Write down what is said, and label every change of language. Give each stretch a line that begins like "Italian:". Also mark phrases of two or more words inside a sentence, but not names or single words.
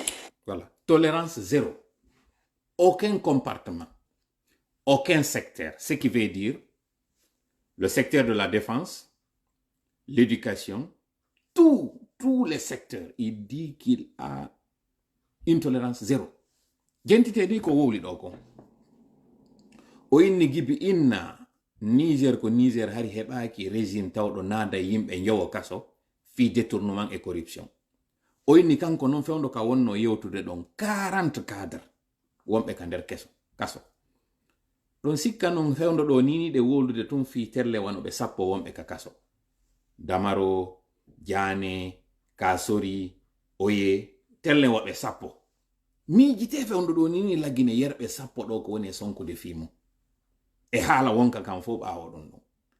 French: Voilà. Tolérance zéro. Aucun compartiment, aucun secteur. Ce qui veut dire le secteur de la défense, l'éducation, tous les secteurs. Il dit qu'il a une tolérance zéro.
Fula: Gentite di ko wowli ɗo ko o inni gibi inna Niger ko Niger hari heɓaki régime tawɗo naada yimɓe njowo kaso fi
French: détournement et corruption.
Fula: O inni kanko noon fewndo ka wonno yewtude ɗon 40 cadre wonɓe ka nder kaso ɗon sikka noon fewndo ɗo niniɗe woldude tun fi terle wanoɓe 10 wonɓe ka kaso Damaro, Diane, Kasori, Oye, terle woɓɓe 10 miijite fewndo ɗo nini laggine yerɓe 10 ɗo ko woni e sonkude fimo e haala wonka kam fof ɓaawo ɗon ɗon